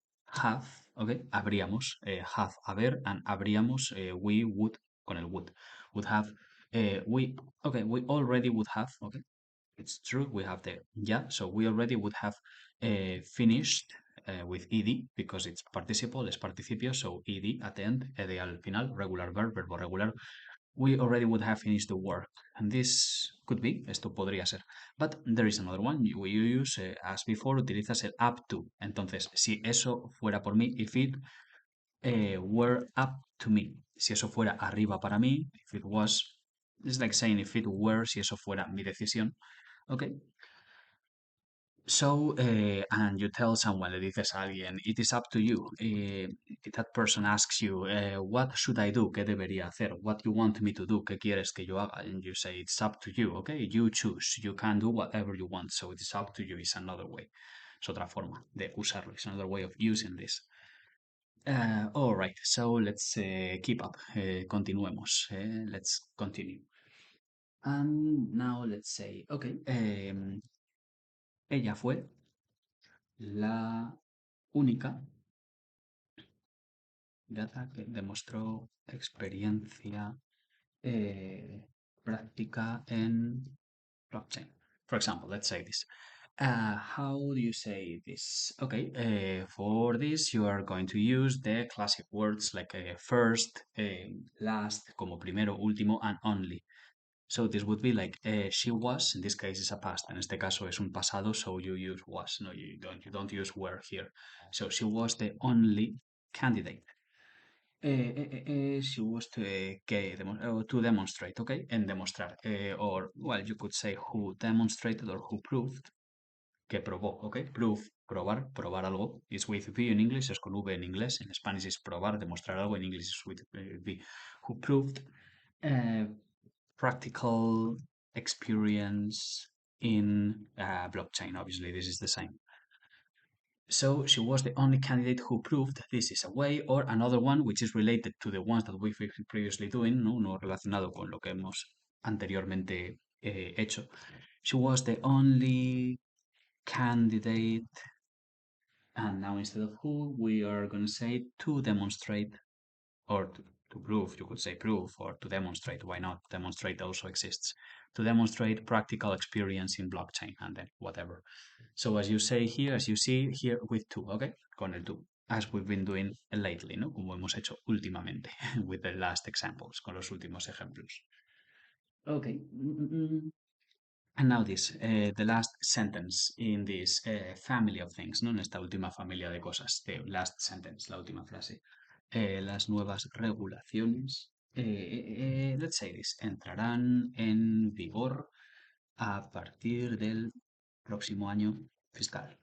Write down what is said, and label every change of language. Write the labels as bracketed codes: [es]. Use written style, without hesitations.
[en] have, ¿ok? Habríamos, have, haber, and habríamos, we would, con el would have, we already would have, ¿ok? It's true, we have the ya, so we already would have finished with ed because it's participle, [es] es participio, [en] so ed at the end, [es] ed al final, [en] regular verb, [es] verbo regular. [en] We already would have finished the work. And this could be, [es] esto podría ser. [en] But there is another one. You use, as before, [es] utilizas el [en] up to. [es] Entonces, si eso fuera por mí, [en] if it were up to me. [es] Si eso fuera arriba para mí, [en] if it was, it's like saying if it were, [es] si eso fuera mi decisión. [en] Okay. So, and you tell someone, [es] le dices a alguien, [en] it is up to you. If that person asks you, what should I do? [es] ¿Qué debería hacer? [en] What you want me to do? [es] ¿Qué quieres que yo haga? [en] And you say, it's up to you, okay? You choose. You can do whatever you want. So it is up to you. It's another way. [es] Es otra forma de usarlo. [en] It's another way of using this. All right. So let's keep up. [es] Continuemos. [en] Let's continue. And now let's say, okay. [es] Ella fue la única gata que demostró experiencia práctica en blockchain. [en] For example, let's say this. How do you say this? Okay, for this you are going to use the classic words like first, last, [es] como primero, último, [en] and only. So this would be like she was, in this case is a past, [es] en este caso es un pasado, [en] so you use was, no, you don't use were here. So she was the only candidate. She was to demonstrate, okay? En demostrar. Or, well, you could say who demonstrated or who proved, [es] que probó, [en] okay? [es] Prove, probar, probar algo, [en] is with V [es] en inglés, es con V en inglés, en Spanish es probar, demostrar algo, en inglés es with V. [en] Who proved practical experience in blockchain. Obviously, this is the same. So she was the only candidate who proved this is a way, or another one which is related to the ones that we've been previously doing, [es] no relacionado con lo que hemos anteriormente hecho. [en] She was the only candidate, and now instead of who, we are going to say to demonstrate, or to prove, you could say prove, or to demonstrate, why not? Demonstrate also exists. To demonstrate practical experience in blockchain, and then whatever. So as you say here, as you see here with to, okay? Con el to, as we've been doing lately, ¿no? [es] Como hemos hecho últimamente, [en] with the last examples, [es] con los últimos ejemplos. Okay. [en] And now this, the last sentence in this family of things, ¿no? [es] En esta última familia de cosas, [en] the last sentence, [es] la última frase. Las nuevas regulaciones, [en] let's say this, [es] entrarán en vigor a partir del próximo año fiscal.